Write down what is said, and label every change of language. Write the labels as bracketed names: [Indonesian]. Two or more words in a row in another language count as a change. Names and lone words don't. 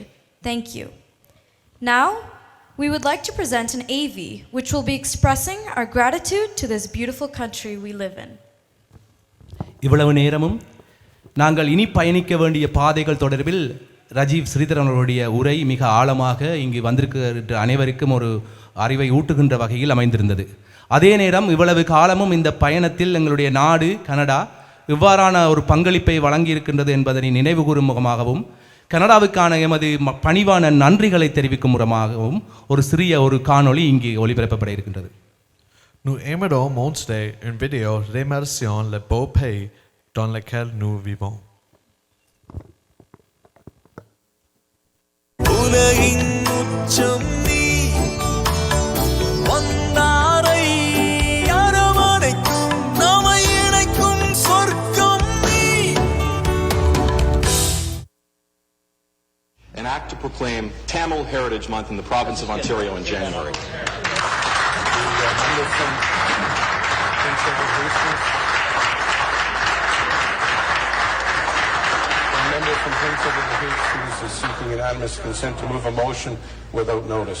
[English] Thank you. Now, we would like to present an AV which will be expressing our gratitude to this beautiful country we live in. [Tamil] இவ்வளவு நேரமும் நாங்கள் இனி பயணிக்க வேண்டிய பாதைகள் தொடர்பில் ரஜீவ் ஸ்ரீதரன் அவருடைய உரை மிக ஆழமாக இங்கு வந்திருக்கிற அனைவருக்கும் ஒரு அறிவை ஊட்டுகின்ற வகையில் அமைந்திருந்தது. அதே நேரம் இவ்வளவு காலமும் இந்த பயணத்தில் எங்களுடைய நாடு கனடா இவ்வாறான ஒரு பங்களிப்பை வழங்கியிருக்கின்றது என்பதனை நினைவு கூறும் முகமாகவும் கனடாவுக்கான எமது பணிவான நன்றிகளை தெரிவிக்கும் முகமாகவும் ஒரு சிறிய ஒரு காணொளி இங்கு ஒளிபரப்பப்பட இருக்கின்றது. [French] Nous aimerons montrer une vidéo remerciant le beau pays dans lequel nous vivons. [Tamil] உலகின் உச்சம் நீ வந்தாரை அரவணைக்கும் நம்மை இணைக்கும் சொர்க்கம் நீ. [English] An act to proclaim Tamil Heritage Month in the province of Ontario in January. Member from Prince Edward Hills is seeking unanimous consent to move a motion without notice.